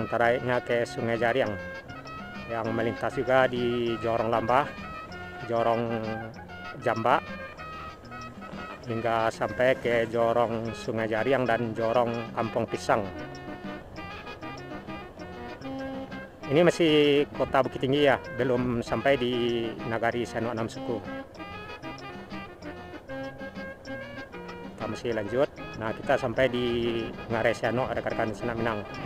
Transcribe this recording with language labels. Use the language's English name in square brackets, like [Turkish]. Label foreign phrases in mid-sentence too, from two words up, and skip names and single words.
[Indonesian] tariknya ke Sungai Jariang, yang melintas juga di Jorong Lambah, Jorong Jambak, hingga sampai ke Jorong Sungai Jariang dan Jorong Kampung Pisang. Ini masih kota Bukit Tinggi ya, belum sampai di Nagari Siano 6 suku. Kita masih lanjut. Nah, kita sampai di Ngarai Siano, rekan-rekan Senak Minang.